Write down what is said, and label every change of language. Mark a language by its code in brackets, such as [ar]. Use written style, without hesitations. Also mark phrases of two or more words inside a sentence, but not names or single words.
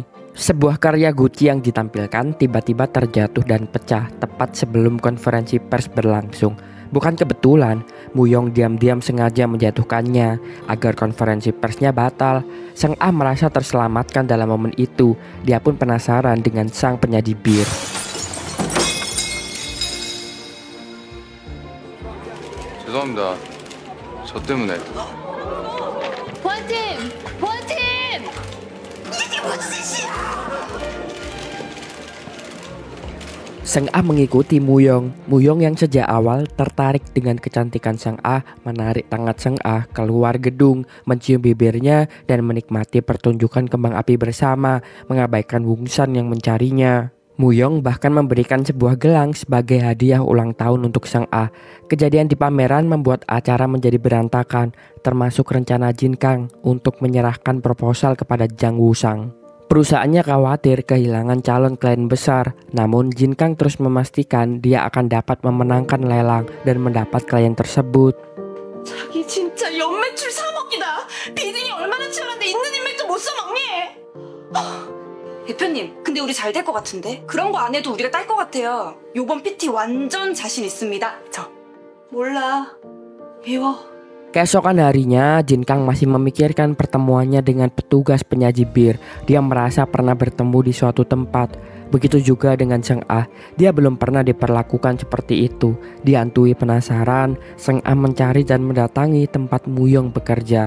[id] Sebuah karya Gucci yang ditampilkan tiba-tiba terjatuh dan pecah tepat sebelum konferensi pers berlangsung. Bukan kebetulan, Muyong diam-diam sengaja menjatuhkannya agar konferensi persnya batal. Sang Ah merasa terselamatkan dalam momen itu. Dia pun penasaran dengan sang penyaji bir. [ko] 죄송합니다. 저 때문에. 보안팀! 보안팀! 이게 무슨 짓이야! [id] Sang Ah mengikuti Muyong. Muyong yang sejak awal tertarik dengan kecantikan Sang Ah menarik tangan Sang Ah keluar gedung, mencium bibirnya dan menikmati pertunjukan kembang api bersama, mengabaikan Wungsan yang mencarinya. Muyong bahkan memberikan sebuah gelang sebagai hadiah ulang tahun untuk Sang Ah. Kejadian di pameran membuat acara menjadi berantakan, termasuk rencana Jinkang untuk menyerahkan proposal kepada Jang Wusang. Perusahaannya khawatir kehilangan calon klien besar, namun Jinkang terus memastikan dia akan dapat memenangkan lelang dan mendapat klien tersebut. [ko] 자기 진짜 연매출 3억이다. 비딩이 얼마나 치열한데 있는 인맥도 못 써먹니? 대표님, 근데 우리 잘 될 것 같은데? 그런 거 안 해도 우리가 딸 것 같아요. 요번 PT 완전 자신 있습니다. 저 몰라. 미워. [id] Keesokan harinya, Jinkang masih memikirkan pertemuannya dengan petugas penyaji bir. Dia merasa pernah bertemu di suatu tempat. Begitu juga dengan Sang Ah. Dia belum pernah diperlakukan seperti itu. Dihantui penasaran, Sang Ah mencari dan mendatangi tempat Muyong bekerja.